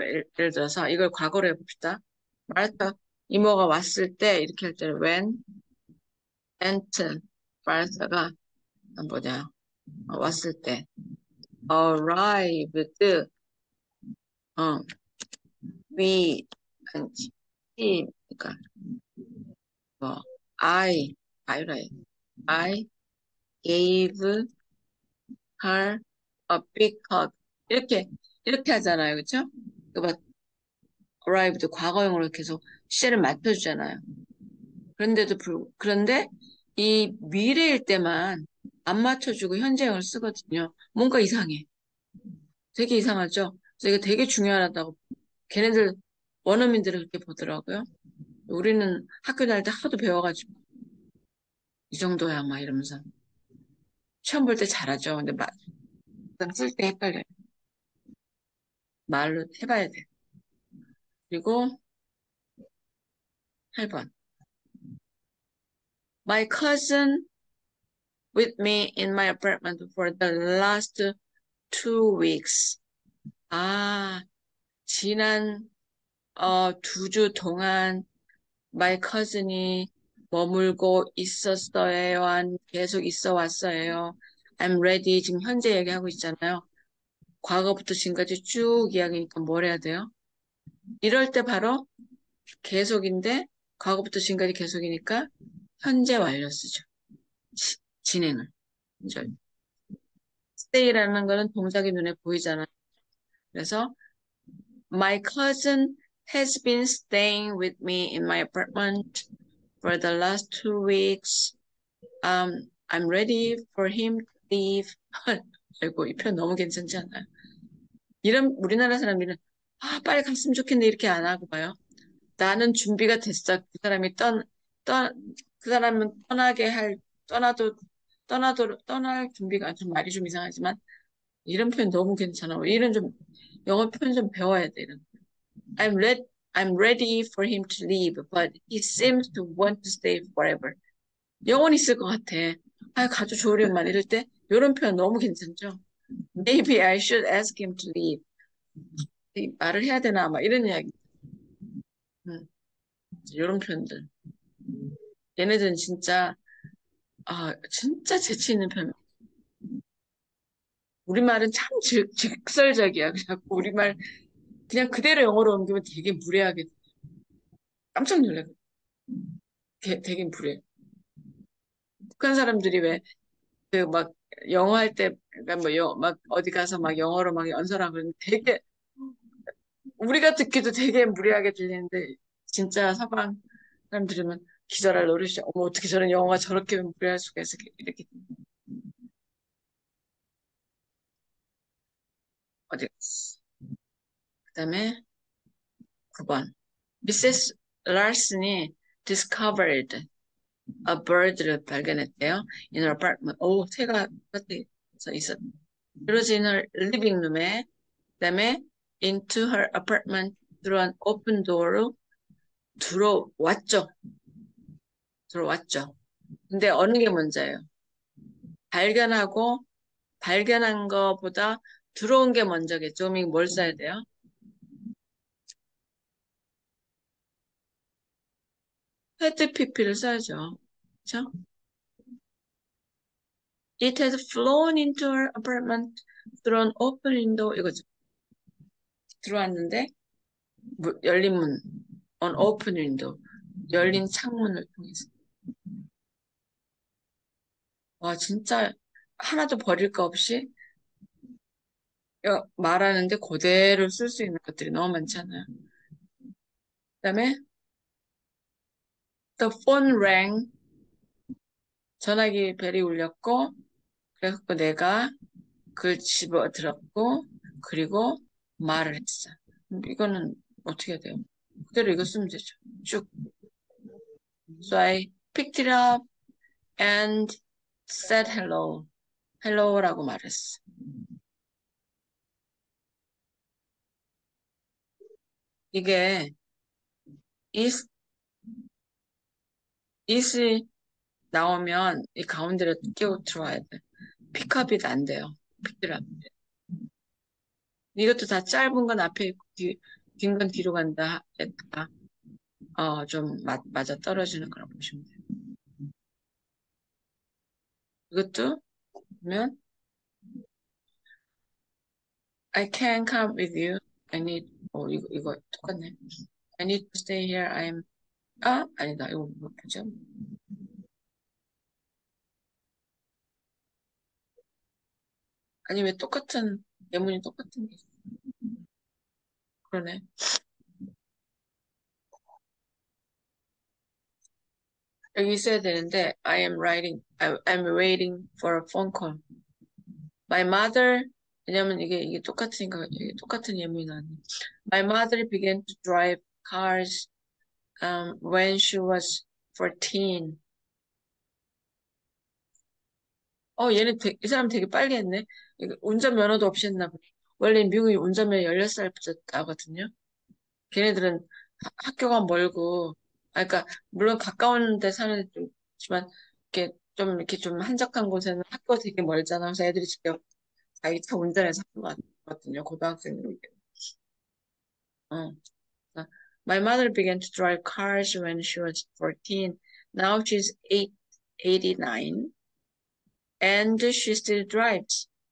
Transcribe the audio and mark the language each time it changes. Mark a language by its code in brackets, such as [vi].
[ko] 예를 들어서 이걸 과거로 해봅시다. 마르타 이모가 왔을 때 이렇게 할 때는 [en] when Aunt [ko] 마르타가 뭐냐 왔을 때 arrived 어 we 아니지 he 그러니까 뭐 I라 해. [en] I gave her a big hug [ko] 이렇게 하잖아요, 그렇죠? arrived 과거형으로 계속 시제를 맞춰주잖아요. 그런데 이 미래일 때만 안 맞춰주고 현재형을 쓰거든요. 뭔가 이상해. 되게 이상하죠? 그래서 이게 되게 중요하다고 걔네들 원어민들은 그렇게 보더라고요. 우리는 학교 다닐 때 하도 배워가지고 이 정도야 막 이러면서 시험 볼 때 잘하죠. 근데 쓸 때 헷갈려요. 말로 해봐야 돼. 그리고 8번. [en] My cousin with me in my apartment for the last 2 weeks. [ko] 지난 2주 동안 my cousin이 머물고 있었어요. 계속 있어 왔어요. [en] I'm ready. [ko] 지금 현재 얘기하고 있잖아요. 과거부터 지금까지 쭉 이야기니까 뭘 해야 돼요? 이럴 때 바로 계속인데 과거부터 지금까지 계속이니까 현재 완료 쓰죠. 진행을. 이제 stay라는 거는 동작이 눈에 보이잖아요. 그래서 [en] my cousin has been staying with me in my apartment for the last 2 weeks. I'm ready for him to leave. [ko] 아이고, 이 표현 너무 괜찮지 않아요? 이런 우리나라 사람들은 빨리 갔으면 좋겠네 이렇게 안 하고 봐요. 나는 준비가 됐어. 그 사람은 떠날 준비가 좀 말이 좀 이상하지만 이런 표현 너무 괜찮아. 이런 좀 영어 표현 좀 배워야 돼. 이런. [en] I'm ready for him to leave, but he seems to want to stay forever. [ko] 영원히 있을 것 같아. 가도 좋으련만 이럴 때 이런 표현 너무 괜찮죠? [en] Maybe I should ask him to leave. [ko] 말을 해야 되나 막 이런 이야기. 이런 표현들. 얘네들은 진짜 진짜 재치 있는 편. 우리말은 참 직설적이야. 그래갖고 우리말 그냥 그대로 영어로 옮기면 되게 무례하게, 깜짝 놀래. 되게 무례. 북한 사람들이 왜, 그 막, 영어 할 때, 그러니까 뭐, 막, 어디 가서 막 영어로 막 연설하고 그러는데 되게, 우리가 듣기도 되게 무례하게 들리는데, 진짜 서방 사람 들으면 기절할 노릇이야. 어머, 어떻게 저런 영어가 저렇게 무례할 수가 있어. 이렇게. 어디, 그 다음에 9번. 미세스 랄슨이 [en] discovered a bird [ko] 를 발견했대요. [en] In her apartment. [ko] 오, 새가 밭에서 있었. 그러지 [en] in her living room에. [ko] 그다음에 [en] into her apartment through an open door로 [ko] 들어왔죠. 들어왔죠. 근데 어느 게 먼저예요? 발견하고 발견한 거보다 들어온 게 먼저겠죠. 그럼 뭘 써야 돼요? had pp를 써야죠. 그렇죠? [en] It had flown into her apartment through an open window. [ko] 이거죠. 들어왔는데 열린 문, [en] on open window, [ko] 열린 창문을 통해서. 와, 진짜 하나도 버릴 거 없이 말하는데 그대로 쓸 수 있는 것들이 너무 많잖아요. 그다음에 [en] the phone rang, [ko] 전화기 벨이 울렸고, 그래서 내가 그걸 집어 들었고, 그리고 말을 했어. 이거는 어떻게 해야 돼요? 그대로 이거 쓰면 되죠. 쭉. [en] So I picked it up and said hello. [ko] hello라고 말했어. 이게 is, is이 나오면 이 가운데로 끼워 들어와야 돼. 픽업이 안 돼요. 픽업. 이것도 다 짧은 건 앞에 있고 긴 건 뒤로 간다 했다. 좀 맞아 떨어지는 거라고 보시면 돼요. 이것도 보면 [en] I can't come with you. I need [ko] 이거 똑같네. [en] I need to stay here. [ko] 아니다. 이거 뭐 보죠? 아니 왜 똑같은 예문이 똑같은 게 있어? 그러네. 여기 있어야 되는데 [en] I'm waiting for a phone call. My mother, [ko] 왜냐면 이게 똑같으니까 이게 똑같은 예문이 나왔네. [en] My mother began to drive cars when she was 14. [ko] 이 사람 되게 빨리 했네. 운전면허도 없이 했나 보네. 원래 미국이 운전면허 16살부터 따거든요. 걔네들은 학교가 멀고, 그러니까, 물론 가까운 데 사는 애도 있지만, 이렇게 좀 한적한 곳에는 학교가 되게 멀잖아. 그래서 애들이 직접 자기 차 운전해서 하는 것 같거든요. 고등학생들. 어. [en] My mother began to drive cars when she was 14. Now she's 89 and she still drives.